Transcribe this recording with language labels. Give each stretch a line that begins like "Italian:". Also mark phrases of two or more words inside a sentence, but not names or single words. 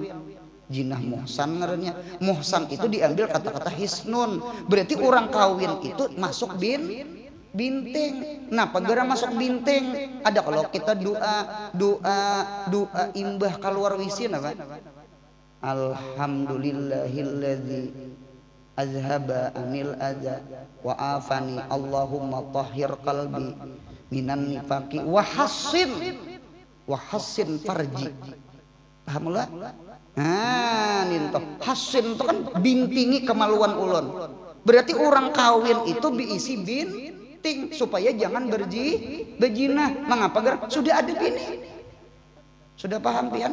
Banjar: Jinah muhsan ngarannya. Muhsan itu diambil kata-kata hisnun. Berarti orang kawin itu masuk binting. Nah pagara masuk binting. Ada kalau kita doa imbah keluar wisin apa?
Arabic: الحمد لله الذي أذهب عن الأذى وعافاني اللهم طهر قلبي من النفاق وحصن فرجي.
Banjar: Paham lah? Nah, ninto hassin itu kan bintingi kemaluan ulun. Berarti orang kawin itu diisi binting supaya jangan berjinah. Mengapa? Sudah ada bini. Sudah paham pian?